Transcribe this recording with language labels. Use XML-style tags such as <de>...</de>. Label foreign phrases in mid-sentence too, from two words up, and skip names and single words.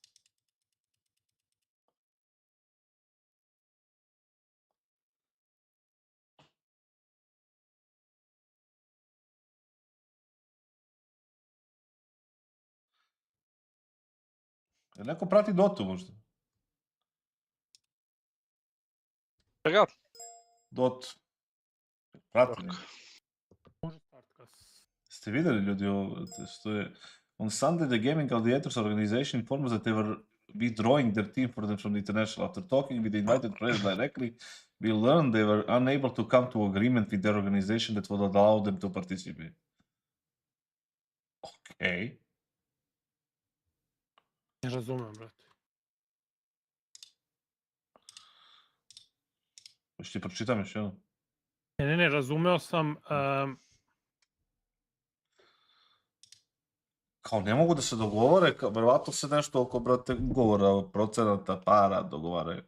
<sr>Jel neko prati Dotu možda? Čega? Dot. Prati ne. Ste vidjeli ljudi ovo, što je...</sr> <en>On Sunday, the Gaming Gladiators organization informs that they were withdrawing their team for them from the international. After talking with the invited players directly, we learned they were unable to come to agreement with their organization that would allow them to participate.</en> <sr>Okej. Ne razumem, brate. Još ti pročitam još jedno. Ne, razumeo sam... Kao ne mogu da se dogovore, verovatno se nešto oko, brate, ugovora, procenata, para dogovaraju.</sr>